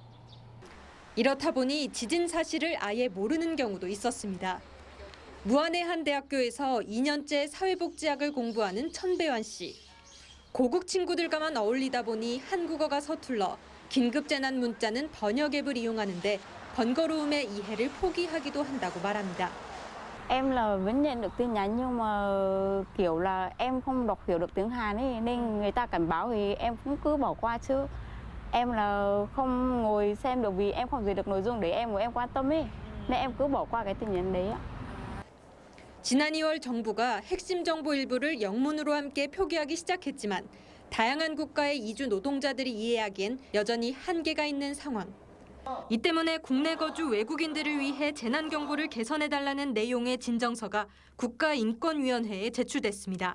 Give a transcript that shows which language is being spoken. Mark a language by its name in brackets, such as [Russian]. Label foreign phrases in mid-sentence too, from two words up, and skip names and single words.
[Korean] 이렇다 보니 지진 사실을 아예 모르는 경우도 있었습니다. 무안의 한 대학교에서 2년째 사회복지학을 공부하는 천배환 씨. 고국 친구들과만 어울리다 보니 한국어가 서툴러 긴급 재난 문자는 번역 앱을 이용하는데 번거로움의 이해를 포기하기도 한다고 말합니다. [Vietnamese] Em là vẫn nhận được tin nhắn nhưng mà kiểu là em không đọc hiểu được tiếng Hàn ấy nên người ta cảnh báo thì em cũng cứ bỏ qua chứ. Em là không ngồi xem được vì em không dịch được nội dung để em của em quan tâm ấy. Nên em cứ bỏ qua cái tin nhắn đấy ạ. [Korean] 지난 2월 정부가 핵심 정보 일부를 영문으로 함께 표기하기 시작했지만 다양한 국가의 이주 노동자들이 이해하기엔 여전히 한계가 있는 상황. 이 때문에 국내 거주 외국인들을 위해 재난 경보를 개선해달라는 내용의 진정서가 국가인권위원회에 제출됐습니다.